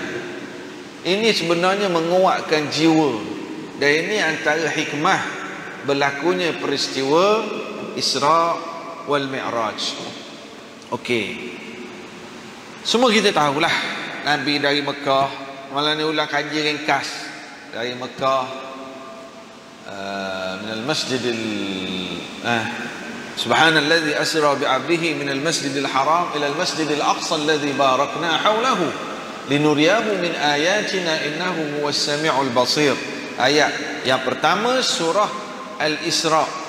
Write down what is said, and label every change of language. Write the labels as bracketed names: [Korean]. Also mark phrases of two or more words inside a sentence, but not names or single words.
[Malay] Ini sebenarnya menguatkan jiwa. Dan ini antara hikmah berlakunya peristiwa Isra wal Mi'raj. Okey. Semua kita tahulah Nabi dari Mekah, malah ni ulang kaji ringkas dari Mekah, [Arabic] من المسجد سبحان الذي أسرى بعبده من المسجد الحرام إلى المسجد الأقصى الذي باركنا حوله لنريه من آياتنا إنه هو السميع البصير. [Malay] Ayat yang pertama surah Al-Isra.